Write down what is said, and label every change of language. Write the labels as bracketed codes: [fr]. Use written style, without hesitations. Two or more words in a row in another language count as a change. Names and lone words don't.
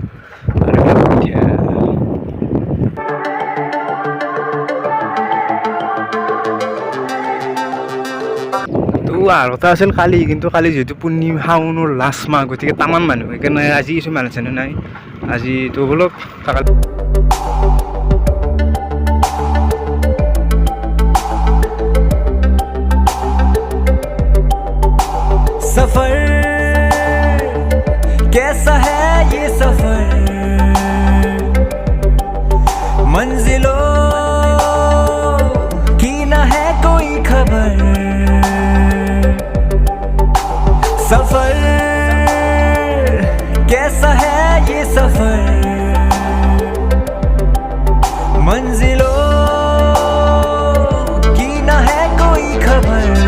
[as] আৰু এটা আছিল কালি কিন্তু কালি যিহেতু পূৰ্ণিমা শাওনৰ লাষ্ট মাহ গতিকে তামান মানুহ সেইকাৰণে আজি কিছু মানুহ চানুহ নাই আজিতো বলক [hi] सफर कैसा है ये सफर मंजिलों की न है कोई खबर सफर कैसा है ये सफर मंजिलों की न है कोई खबर